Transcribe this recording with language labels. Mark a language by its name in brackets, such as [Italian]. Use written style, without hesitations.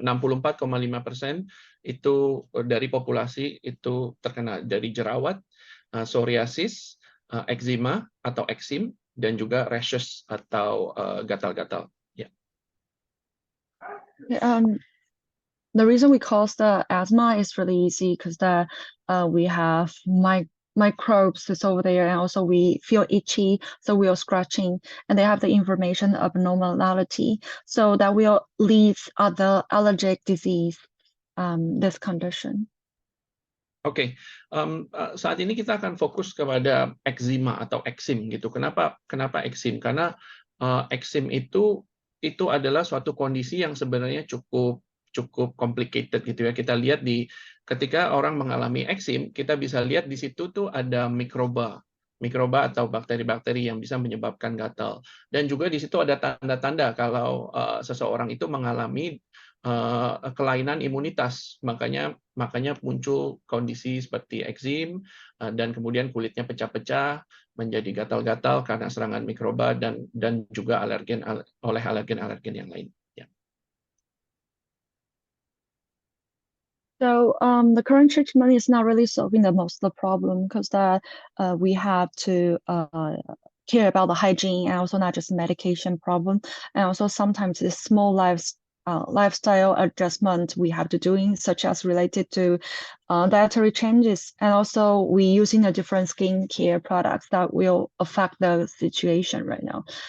[Indonesian] 64,5% itu dari populasi itu terkena dari jerawat, psoriasis, eczema atau eksim, dan juga rashes atau gatal-gatal. [English] Yeah. The reason we cause the asthma is really easy because we have microbes is over there, and also we feel itchy, so we are scratching, and they have the information of abnormality, so that will lead other allergic disease, this condition. [Indonesian] Oke, saat ini kita akan fokus kepada eczema atau eksim gitu. Kenapa eksim? Karena eksim itu adalah suatu kondisi yang sebenarnya cukup complicated gitu ya. Kita lihat ketika orang mengalami eksim, kita bisa lihat di situ tuh ada mikroba atau bakteri-bakteri yang bisa menyebabkan gatal. Dan juga di situ ada tanda-tanda kalau seseorang itu mengalami kelainan imunitas, makanya muncul kondisi seperti eksim dan kemudian kulitnya pecah-pecah menjadi gatal-gatal karena serangan mikroba dan juga alergen yang lain. Ya. [English] So the current treatment is not really solving the most of the problem because that we have to care about the hygiene and also not just medication problem, and also sometimes the small lifestyle adjustment we have to doing, such as related to dietary changes, and also we using a different skincare products that will affect the situation right now.